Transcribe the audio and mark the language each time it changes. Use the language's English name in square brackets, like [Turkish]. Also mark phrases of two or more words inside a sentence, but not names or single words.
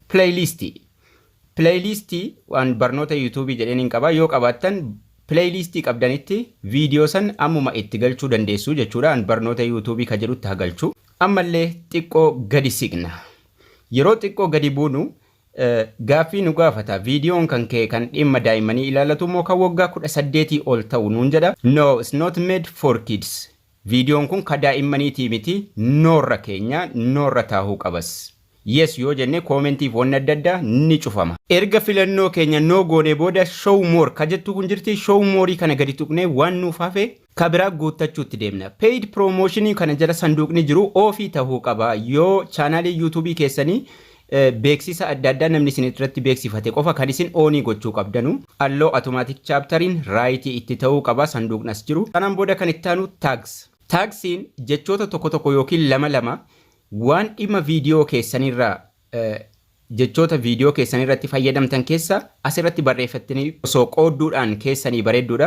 [Oromo] playlist waan barnoota yuutuubii jedheen hin qaba yoo qabaattan playlist qabdanitti viidiyoo san ammuma itti galchuu dandeessu jechuudha an barnoota yuutuubii ka jedhutti haa galchu ammallee xiqqoo gadi siqna. Yeroo xiqqoo gadi buunu gaaffii nu gaafata. Viidiyoon kan kee kan dhimma daa'immanii ilaallatu moo kan waggaa 18 ol ta'u nuun jedha. [English] No, it's not made for kids. [Oromo] Viidiyoon kun ka daa'immaniitii miti. Noorra keenya noorra taahuu qabas. Yes yoo jenne koomentiif wanna adda addaa ni cufama. Erga filannoo keenya noo goone booda [English] show more [Oromo] ka jettu kun jirti. [English] Show more [Oromo] kana gadi tuqnee waan nuuf hafe ka biraa guuttachuutti deemna. [English] Paid promotion [Oromo] kana jala sanduuqni jiru ofii tahuu qaba. Yoo chaanaalii YouTube keessanii beeksisa adda addaa namni isin irratti beeksifate qofa kan isin oonii gochuu qabdanu. [English] Allow automatic chapterin [Oromo] right itti tahuu qaba sanduuqnas jiru. Kanaan booda kan itti aanu tags. Tagsiin jechoota tokko tokko yookiin lama waan dhimma viidiyoo keessanirraa jechoota viidiyoo keessanirratti fayyadamtan keessa asirratti barreeffattanii osoo qoodduudhaan keessanii bareedduudha.